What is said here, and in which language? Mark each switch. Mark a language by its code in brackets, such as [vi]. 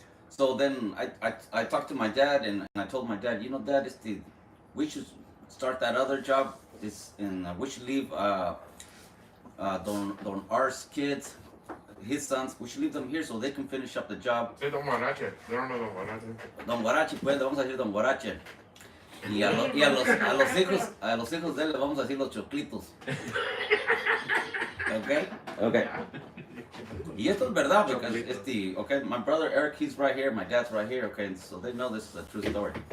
[en] So then I talked to my dad, and I told my dad, you know, Dad, we should start that other job. We should leave Don R's kids, his sons, we should leave them here so they can finish up the job. [es] Sí, Don Guarache. Yo no Don Guarache. Don Guarache, pues le vamos a decir Don Guarache. Y a los hijos de él le vamos a decir los choclitos. [en] Okay. [es] Y esto es verdad, [en] because okay, my brother Eric, he's right here, my dad's right here, okay, so they know this is a true story.